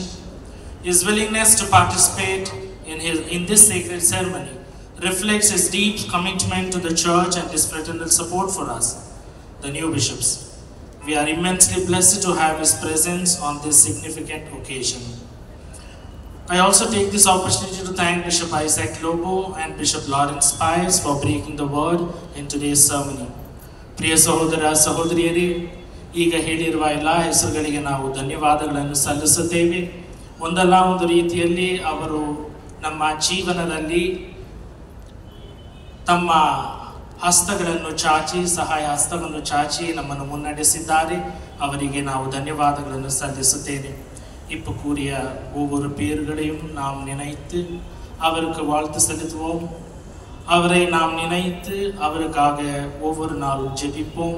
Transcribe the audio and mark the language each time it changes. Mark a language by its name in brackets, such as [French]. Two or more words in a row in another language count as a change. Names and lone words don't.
[English] His willingness to participate in this sacred ceremony reflects his deep commitment to the church and his fraternal support for us, the new bishops. We are immensely blessed to have his presence on this significant occasion. I also take this opportunity to thank Bishop Isaac Lobo and Bishop Lawrence Pius for breaking the word in today's ceremony. [Kannada] ಪ್ರಿಯ ಸಹೋದರ ಸಹೋದರಿಯರೇ, ಈಗ ಹೇಳಿರುವ ಎಲ್ಲ ಹೆಸರುಗಳಿಗೆ ನಾವು ಧನ್ಯವಾದಗಳನ್ನು ಸಲ್ಲಿಸುತ್ತೇವೆ. ಒಂದಲ್ಲ ಒಂದು ರೀತಿಯಲ್ಲಿ ಅವರು ನಮ್ಮ ಜೀವನದಲ್ಲಿ ತಮ್ಮ ಹಸ್ತಗಳನ್ನು ಚಾಚಿ, ಸಹಾಯ ಹಸ್ತವನ್ನು ಚಾಚಿ ನಮ್ಮನ್ನು ಮುನ್ನಡೆಸಿದ್ದಾರೆ. ಅವರಿಗೆ ನಾವು ಧನ್ಯವಾದಗಳನ್ನು சல்லிசுத்தேனே. [Tamil] இப்போ கூறிய ஒவ்வொரு பேர்களையும் நாம் நினைத்து அவருக்கு வாழ்த்து செலுத்துவோம். அவரை நாம் நினைத்து அவருக்காக ஒவ்வொரு நாளும் ஜெபிப்போம்.